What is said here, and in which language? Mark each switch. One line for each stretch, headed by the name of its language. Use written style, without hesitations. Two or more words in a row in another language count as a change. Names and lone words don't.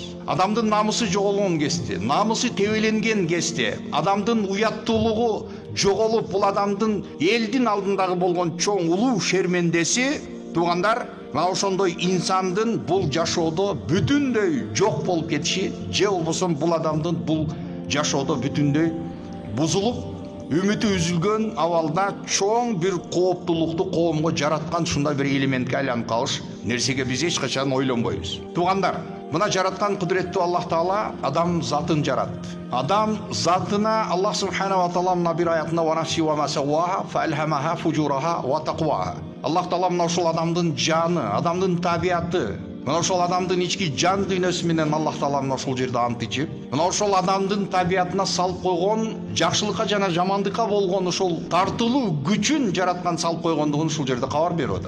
Kyrgyz: Адамдын намысы жоголгон кезде, намысы тебеленген кезде, адамдын уяттуулугу жоголуп, бул адамдын элдин алдындагы болгон чоң улуу шермендеси, туугандар, мына ошондой инсандын бул жашоодо бүтүндөй жок болуп кетиши, же болбосо бул адамдын бул жашоодо бүтүндөй бузулуп, үмүтү үзүлгөн абалда чоң бир кооптулукту коомго жараткан ушундай бир элементке айланып калыш нерсеге биз эч качан ойлонбойбуз. Туугандар, мына жараткан кудуреттүү Аллах Таала адам затын жаратты. Адам затына Аллах
Arabic: سبحانه وتعالى
Kyrgyz: мына бир аятында
Arabic: «ونفس وما سواها فألهمها فجورها وتقواها».
Kyrgyz: Аллах Таала мына ушул адамдын жаны, адамдын табияты, мына ошол адамдын ички жан дүйнөсү менен Аллах Таала мына ошол жерде ант ичип, мына ошол адамдын табиятына салып койгон жакшылыкка жана жамандыкка болгон ошол тартылуу күчүн жараткан салып койгондугун ушул жерде кабар берип атат.